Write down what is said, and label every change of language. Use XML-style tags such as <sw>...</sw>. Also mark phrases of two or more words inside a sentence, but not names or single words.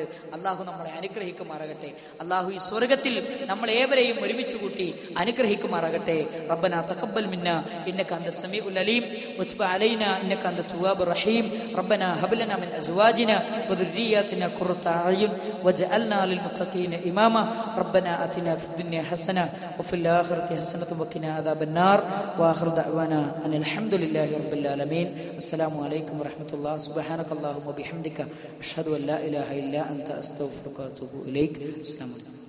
<ml>അള്ളാഹു നമ്മളെ അനുഗ്രഹിക്കുമാറാകട്ടെ. അള്ളാഹു ഈ സ്വർഗത്തിൽ നമ്മളേവരെയും ഒരുമിച്ച് കൂട്ടി അനുഗ്രഹിക്കുമാറാകട്ടെ.</ml> <ar>ربنا تقبل منا إنك أنت السميع العليم وتب علينا إنك أنت التواب الرحيم. ربنا هب لنا من أزواجنا وذرياتنا قرة أعين واجعلنا للمتقين إماما. ربنا آتنا في الدنيا حسنة وفي الآخرة حسنة وقنا عذاب النار. وآخر دعوانا أن الحمد لله رب العالمين. السلام عليكم ورحمة الله. سبحانك اللهم وبحمدك أشهد أن لا إله إلا أنت أستغفرك وأتوب إليك. السلام عليكم.</ar>